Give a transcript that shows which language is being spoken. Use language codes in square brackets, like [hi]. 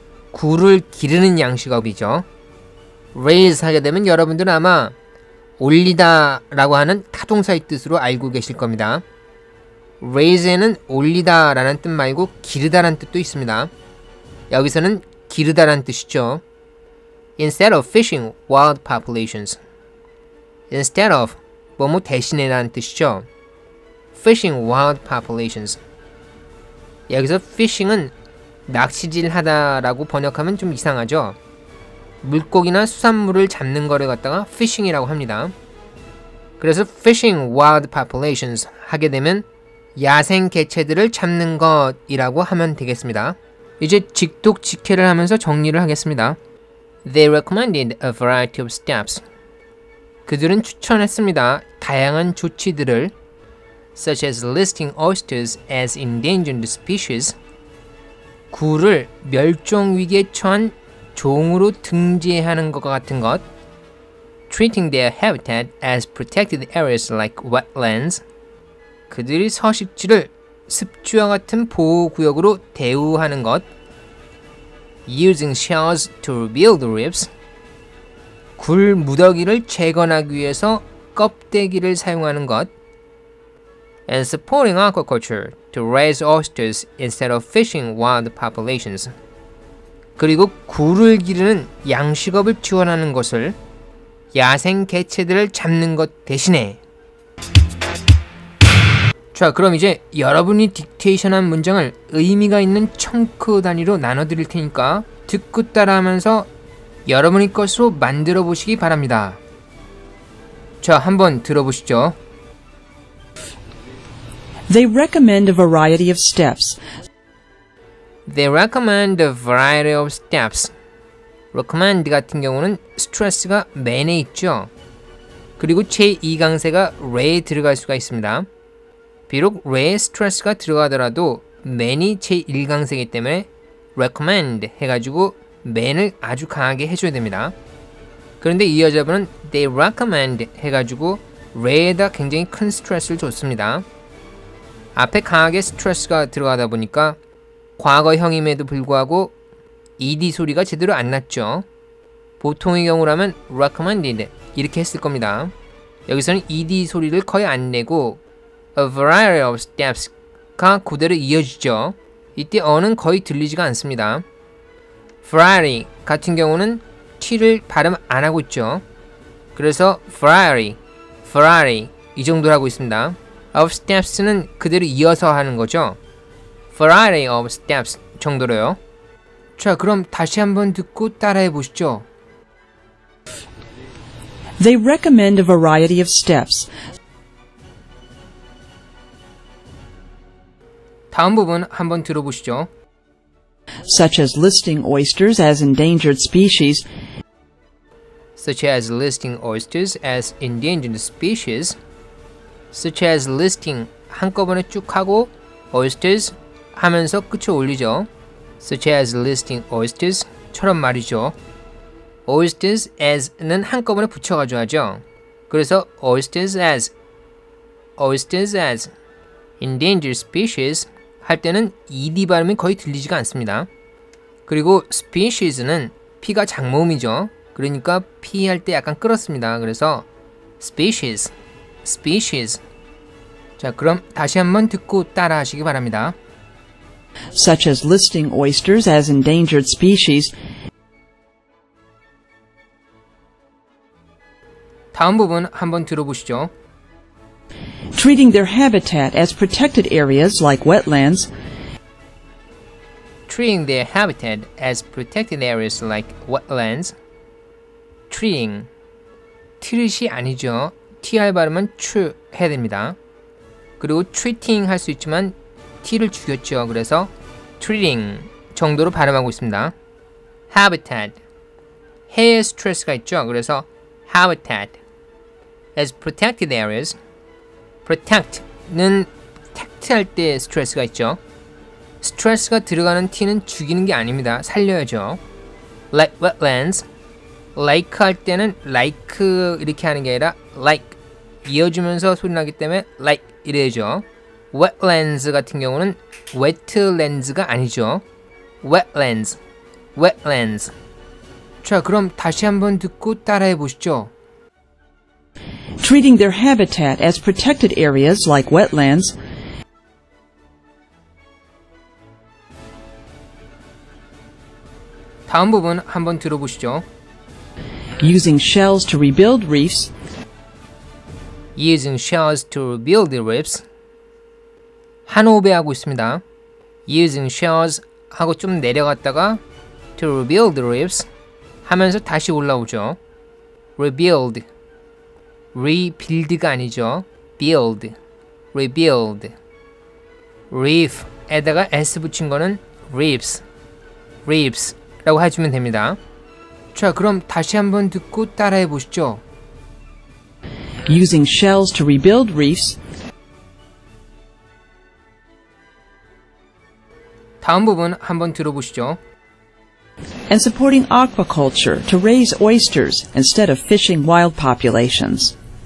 [ko] 굴을 기르는 양식업이죠. raise 하게 되면 여러분들은 아마 올리다 라고 하는 타동사의 뜻으로 알고 계실 겁니다. raise에는 올리다 라는 뜻 말고 기르다 라는 뜻도 있습니다. 여기서는 기르다 라는 뜻이죠. [en] Instead of fishing wild populations. [ko] Instead of 뭐뭐 대신에 라는 뜻이죠. [en] Fishing wild populations. [ko] 여기서 fishing은 낚시질 하다라고 번역하면 좀 이상하죠. 물고기나 수산물을 잡는 거를 갖다가 fishing이라고 합니다. 그래서 [en] fishing wild populations [ko] 하게 되면 야생 개체들을 잡는 것이라고 하면 되겠습니다. 이제 직독직해를 하면서 정리를 하겠습니다. [en] They recommended a variety of steps. [ko] 그들은 추천했습니다. 다양한 조치들을 [en] such as listing oysters as endangered species. [ko] 굴을 멸종 위기에 처한 종으로 등재하는 것과 같은 것. [en] Treating their habitat as protected areas like wetlands. [ko] 그들이 서식지를 습지와 같은 보호구역으로 대우하는 것. [en] Using shells to rebuild reefs. [ko] 굴 무더기를 재건하기 위해서 껍데기를 사용하는 것. [en] And supporting aquaculture to raise oysters instead of fishing wild populations. [ko] 그리고 굴을 기르는 양식업을 지원하는 것을 야생 개체들을 잡는 것 대신에. 자, 그럼 이제 여러분이 딕테이션한 문장을 의미가 있는 청크 단위로 나눠드릴 테니까 듣고 따라하면서 여러분의 것으로 만들어 보시기 바랍니다. 자, 한번 들어보시죠. [en] They recommend a variety of steps. They recommend a variety of steps. [ko] recommend 같은 경우는 스트레스가 man에 있죠. 그리고 제2강세가 re에 들어갈 수가 있습니다. 비록 re에 스트레스가 들어가더라도 man이 제1강세이기 때문에 recommend 해가지고 man을 아주 강하게 해줘야 됩니다. 그런데 이 여자분은 they recommend 해가지고 re에다 굉장히 큰 스트레스를 줬습니다. 앞에 강하게 스트레스가 들어가다 보니까 과거형임에도 불구하고 ed 소리가 제대로 안 났죠. 보통의 경우라면 recommended 이렇게 했을 겁니다. 여기서는 ed 소리를 거의 안 내고 [en] a variety of steps [ko] 가 그대로 이어지죠. 이때 어는 거의 들리지가 않습니다. variety 같은 경우는 t를 발음 안 하고 있죠. 그래서 Ferrari 이 정도로 하고 있습니다. of steps는 그대로 이어서 하는 거죠. [en] Variety of steps [ko] 정도로요. 자, 그럼 다시 한번 듣고 따라해 보시죠. [en] They recommend a variety of steps. [ko] 다음 부분 한번 들어보시죠. [en] Such as listing oysters as endangered species, Such as listing oysters as endangered species. Such as listing [ko] 한꺼번에 쭉 하고 oysters 하면서 끝을 올리죠. [en] Such as listing oysters [ko] 처럼 말이죠. oysters as는 한꺼번에 붙여가지고 하죠. 그래서 [en] oysters as endangered species [ko] 할 때는 ed 발음이 거의 들리지가 않습니다. 그리고 species는 p가 장모음이죠. 그러니까 p 할 때 약간 끌었습니다. 그래서 species. 자, 그럼 다시 한번 듣고 따라 하시기 바랍니다. [en] such as listing oysters as endangered species, [ko] 다음 부분 한번 들어보시죠. [en] treating their habitat as protected areas like wetlands, Treating their habitat as protected areas like wetlands. [ko] treating 트릿이 아니죠. tr 발음은 tr 해야 됩니다. 그리고 treating 할 수 있지만 t를 죽였죠. 그래서 treating 정도로 발음하고 있습니다. habitat 해에 스트레스가 있죠. [en] 그래서 habitat as protected areas. [ko] protect는 protect 할 때 스트레스가 있죠. 스트레스가 들어가는 t는 죽이는 게 아닙니다. 살려야죠. [en] like wetlands. [ko] like 할 때는 like 이렇게 하는 게 아니라 like 이어주면서 소리 나기 때문에 like 이래야죠. wetlands 같은 경우는 wetlands가 아니죠. [en] wetlands. [ko] 자, 그럼 다시 한번 듣고 따라해 보시죠. [en] treating their habitat as protected areas like wetlands, [ko] 다음 부분 한번 들어보시죠. [en] using shells to rebuild reefs, Using shells to rebuild the reefs. [ko] 한 호흡에 하고 있습니다. [en] Using shells [ko] 하고 좀 내려갔다가 [en] to rebuild the reefs [ko] 하면서 다시 올라오죠. Rebuild. rebuild가 아니죠. [en] build. rebuild. [ko] reef에다가 s 붙인 거는 reefs 라고 해주면 됩니다. 자, 그럼 다시 한번 듣고 따라해 보시죠. [en] using shells to rebuild reefs, [ko] 다음 부분 한번 들어보시죠. [en] and supporting aquaculture to raise oysters instead of fishing wild populations.